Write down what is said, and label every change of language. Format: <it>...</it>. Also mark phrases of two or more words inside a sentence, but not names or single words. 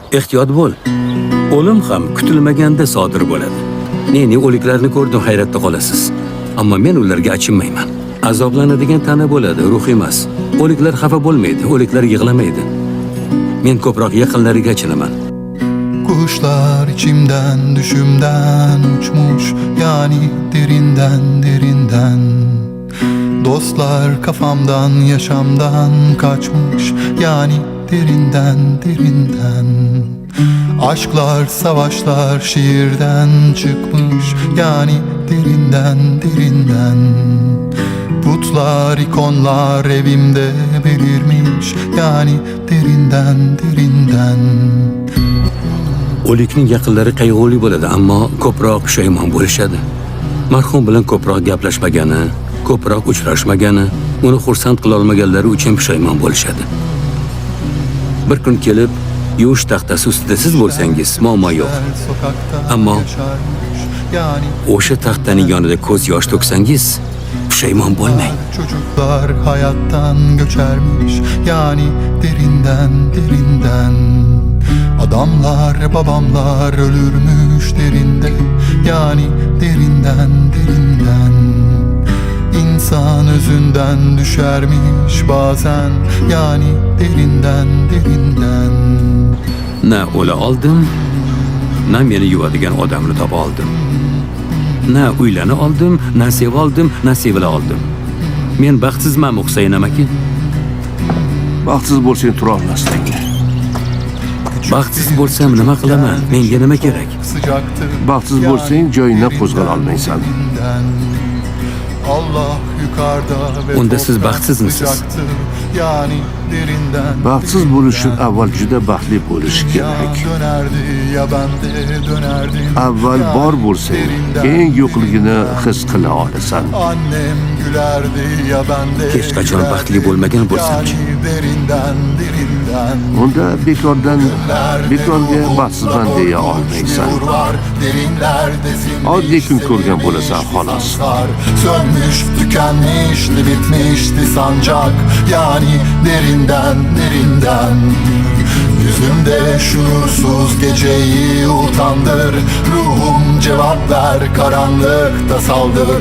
<uz>Ehtiyot bo'l. O'lim ham kutilmaganda sodir bo'ladi. Ne o'liklarni ko'rdim, hayratda qolasiz. Ammo men ularga achinmayman. Azoblanadigan tana bo'ladi, ruh emas. O'liklar xafa bo'lmaydi, o'liklar yig'lamaydi. Men ko'proq yaqinlariga achinaman.</uz> <tr>Kuşlar içimden, düşümden uçmuş, yani derinden derinden. Dostlar kafamdan, yaşamdan kaçmış, yani derinden derinden. Aşklar, savaşlar şiirden çıkmış, yani derinden derinden. Putlar, ikonlar evimde belirmiş, yani derinden derinden.</tr> <uz>O'likning yaqinlari qayg'uli bo'ladi, ammo ko'proq pushaymon bo'lishadi. Marhum bilan ko'proq gaplashmagani, ko'proq uchrashmagani, uni xursand qila olmaganlari uchun pushaymon bo'lishadi. Bir kun kelib, yuvish taxtasi ustida siz bo'lsangiz, muammo yo'q. Ammo o'sha taxtaning yonida ko'z yosh to'ksangiz, pushaymon bo'lmang.</uz> <tr>Çocuklar hayattan göçermiş, yani derinden derinden. Adamlar, babamlar ölürmüş derinde, yani derinden derinden. İnsan özünden düşermiş bazen, yani derinden derinden.</tr> <uz>Na o'la oldim, na meni yuvadigan odamni topa oldim. Na uylana oldim, na seva oldim, na sevila oldim. Men baxtsizmanmi Husayn amaki? Baxtsiz bo'lsang tura olmasding. Baxtsiz bo'lsam nima qilaman? Menga nima kerak? Baxtsiz bo'lsang joyingdan qo'zg'ala olmaysan.</uz> <tr>Allah yukarıda ve</tr> <uz>Unda siz</uz> <tr>toprak</tr> <uz>baxtsizmisiz?</uz> <tr>sıcaktır, yani derinden</tr> <uz>Baxtsiz bo'lish uchun avval juda baxtli bo'lish kerak.</uz> <tr>dönerdi ya ben de dönerdim.</tr> <uz>Avval bor bo'lsang, keyin yo'qligini his qila olasan.</uz> <tr>Annem gülerdi ya ben de</tr> <uz>Hech qachon baxtli bo'lmagan bo'lsamchi.</uz> <tr>yani derinden derinden.</tr> <uz>Unda bekorga baxtsizman deya olmaysan. Oddiy kun ko'rgan bo'lasan xolos.</uz> <tr>Sönmüş, tükenmişti, bitmişti sancak, yani derinden derinden. Yüzümde şuursuz geceyi utandır, ruhum cevap ver, karanlıkta saldır.</tr>